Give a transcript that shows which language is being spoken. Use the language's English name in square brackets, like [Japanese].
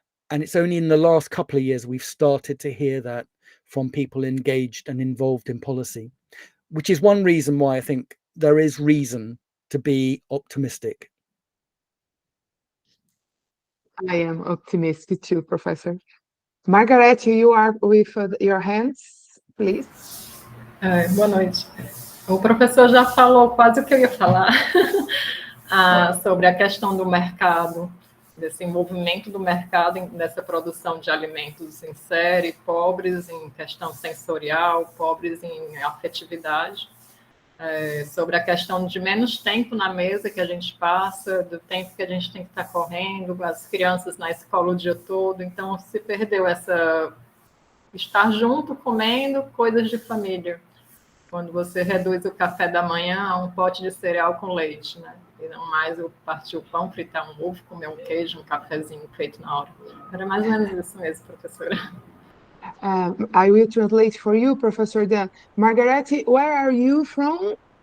[English] And it's only in the last couple of years we've started to hear that from people engaged and involved in policy, which is one reason why I think there is reason to be optimistic. I am optimistic too, Professor. Margaret, you are with your hands, please. [Portuguese] Boa noite. O professor já falou quase o que eu ia falar sobre a questão do mercado, desse movimento do mercado, dessa produção de alimentos em série, pobres em questão sensorial, pobres em afetividade, sobre a questão de menos tempo na mesa que a gente passa, do tempo que a gente tem que estar correndo, as crianças na escola o dia todo, então se perdeu essa estar junto, comendo, coisas de família. quando você reduz o café da manhã a pote de cereal com leite, né? E não mais eu partir o pão, fritar um ovo, comer um queijo, um cafezinho feito na hora. Era mais ou menos isso mesmo, professora. [English] I will translate for you, Professor Dan. Margarete, where are you from?